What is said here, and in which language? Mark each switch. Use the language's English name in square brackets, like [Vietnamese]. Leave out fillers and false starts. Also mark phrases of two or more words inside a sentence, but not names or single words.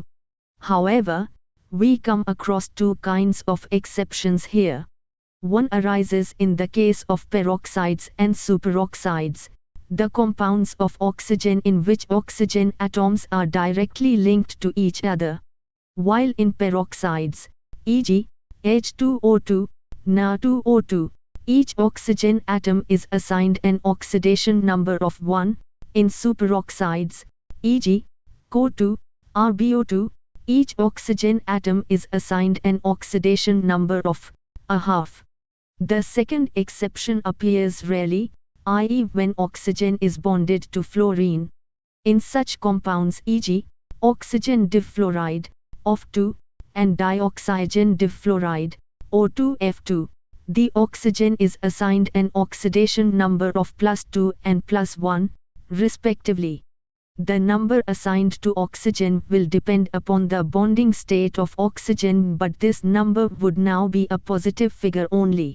[English] However, we come across two kinds of exceptions here. One arises in the case of peroxides and superoxides, the compounds of oxygen in which oxygen atoms are directly linked to each other. While in peroxides, e.g., H2O2, Na2O2, each oxygen atom is assigned an oxidation number of 1. In superoxides, e.g., CO2, RbO2, each oxygen atom is assigned an oxidation number of ½ The second exception appears rarely, i.e. when oxygen is bonded to fluorine. In such compounds e.g., oxygen difluoride, of2, and dioxygen difluoride, O2F2, the oxygen is assigned an oxidation number of +2 and +1, respectively. The number assigned to oxygen will depend upon the bonding state of oxygen, but this number would now be a positive figure only.